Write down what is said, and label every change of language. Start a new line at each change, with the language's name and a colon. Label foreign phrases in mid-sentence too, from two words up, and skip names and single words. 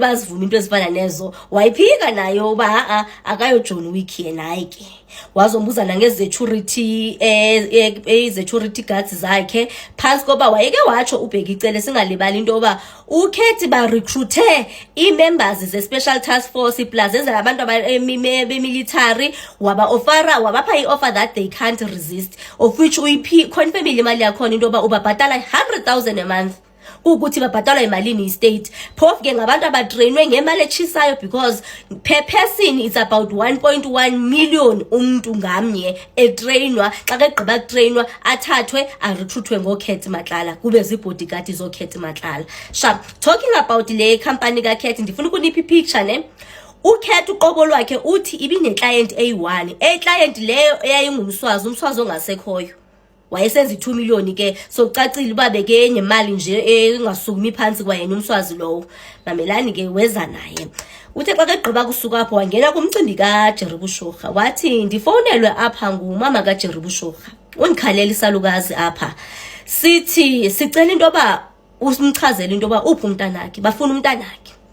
Xhosa: bazivuma into ezifana nezo wayiphika nayo ba akayo John Wick yena hayi ke wazombuza nangezecurity
English: security guards
Xhosa: zakhe phansi koba wayeke watsho ubheka icele singalibali into yoba uKate ba recruiter i-members ze-special task force plus ezabantu be-military wabapha i-offer
English: that they can't resist
Xhosa: of which confirm imali yakhona into yoba ubabhatala 100,000
English: a month
Xhosa: ukuthi babhatalwa imalini istate phofu ke ngabantu abatrainwe ngemali echisayo
English: because per person it's about 1.1 million
Xhosa: umuntu ngamnye etrainwa xa kegqiba kutrainwa athathwe arecruitwe ngoKate Matlala kube zibodyguard zoKate Matlala. Sharp
English: talking about
Xhosa: le company kaKate ndifuna ukunipha ipicture ne uKate uqobo lwakhe uthi ibine client A1 client leyo eyayingumswazi umswazi ongasekhoyo wayesenza 2 million ke so ucacile babe ke enye imali nje engasukumi phansi kwayena umswazi lowo mamelani ke weza naye uthe xa kegqiba kusuka apho wangena kumcimbi kaJerry Boshoga wathi ndifonelwe apha ngumama kaJerry Boshoga unikhalela isalukazi apha sithi sicela into ba usimchazele into ba uphi umntanakhe bafuna umntanakhe